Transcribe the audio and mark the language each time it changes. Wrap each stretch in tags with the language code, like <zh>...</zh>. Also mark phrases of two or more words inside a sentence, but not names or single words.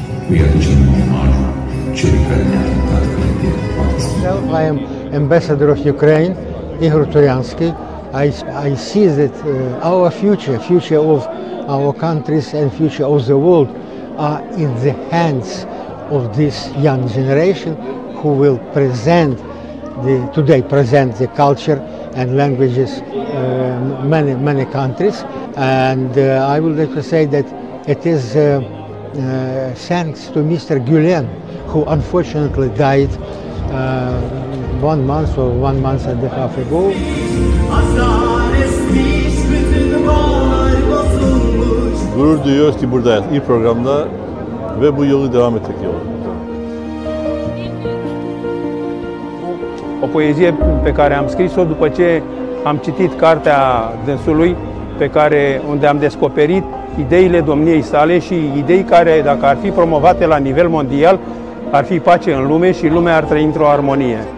<ro>îi aducem un omagiu celui care ne-a arătat călătoria poate să fie.</ro> <en>I am ambassador of Ukraine, Ihor Turiansky. I see that our future of our countries and future of the world are in the hands of this young generation who will present the culture and languages many countries. And I would like to say that it is thanks to Mr. Gulen, who unfortunately died 1 month or 1 month and a half ago.</en> <tr>Gurur duyuyoruz ki buradayız ilk programda ve bu yolu devam ettik yolu.</tr> <ro>O poezie pe care am scris-o după ce am citit cartea dânsului, unde am descoperit ideile domniei sale și idei care, dacă ar fi promovate la nivel mondial, ar fi pace în lume și lumea ar trăi într-o armonie.</ro>